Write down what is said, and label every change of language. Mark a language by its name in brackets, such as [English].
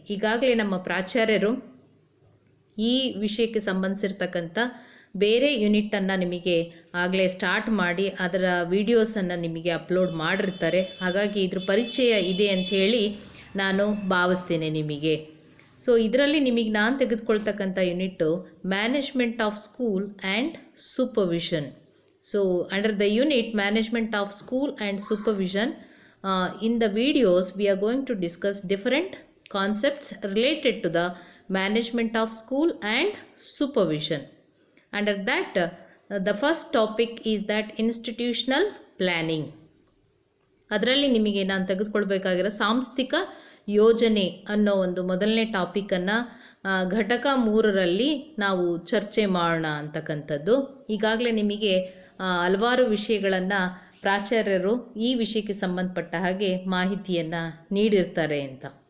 [Kannada] ಈಗಾಗಲೇ ನಮ್ಮ ಪ್ರಾಚಾರ್ಯರು ಈ ವಿಷಯಕ್ಕೆ ಸಂಬಂಧಿಸಿರ್ತಕ್ಕಂಥ ಬೇರೆ ಯೂನಿಟನ್ನು ನಿಮಗೆ ಆಗಲೇ ಸ್ಟಾರ್ಟ್ ಮಾಡಿ ಅದರ ವಿಡಿಯೋಸನ್ನು ನಿಮಗೆ ಅಪ್ಲೋಡ್ ಮಾಡಿರ್ತಾರೆ. ಹಾಗಾಗಿ ಇದ್ರ ಪರಿಚಯ ಇದೆ ಅಂಥೇಳಿ ನಾನು ಭಾವಿಸ್ತೇನೆ ನಿಮಗೆ. ಸೊ ಇದರಲ್ಲಿ ನಿಮಗೆ ನಾನು ತೆಗೆದುಕೊಳ್ತಕ್ಕಂಥ unit management of school and supervision. [English] So under the unit management of school and supervision, in the videos we are going to discuss different concepts related to the management of school and supervision. Under that, the first topic is that institutional planning. [Kannada] ಅದರಲ್ಲಿ ನಿಮಗೆ ನಾನು ತೆಗೆದುಕೊಳ್ಬೇಕಾಗಿರೋ ಸಾಂಸ್ಥಿಕ ಯೋಜನೆ ಅನ್ನೋ ಒಂದು ಮೊದಲನೇ ಟಾಪಿಕನ್ನು ಘಟಕ 3ರಲ್ಲಿ ನಾವು ಚರ್ಚೆ ಮಾಡೋಣ ಅಂತಕ್ಕಂಥದ್ದು. ಈಗಾಗಲೇ ನಿಮಗೆ ಹಲವಾರು ವಿಷಯಗಳನ್ನು ಪ್ರಾಚಾರ್ಯರು ಈ ವಿಷಯಕ್ಕೆ ಸಂಬಂಧಪಟ್ಟ ಹಾಗೆ ಮಾಹಿತಿಯನ್ನು ನೀಡಿರ್ತಾರೆ ಅಂತ.